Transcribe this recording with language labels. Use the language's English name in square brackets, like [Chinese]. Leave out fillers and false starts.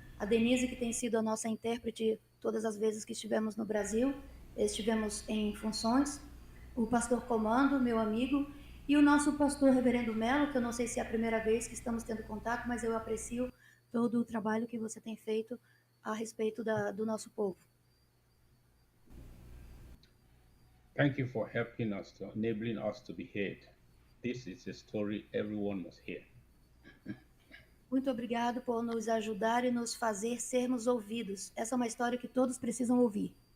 [Portuguese] A Denise, que tem sido a nossa intérprete todas as vezes que estivemos no Brasil, estivemos em funções. O pastor Comando, meu amigo, E o nosso pastor Reverendo Melo, que eu não sei se é a primeira vez que estamos tendo contato, mas eu aprecio todo o trabalho que você tem feito a respeito do nosso povo. [English] Thank you for helping us, to enabling us to be heard. This is a story everyone must hear. [Portuguese] Muito obrigado por nos ajudar e nos fazer sermos ouvidos. Essa é uma história que todos precisam ouvir.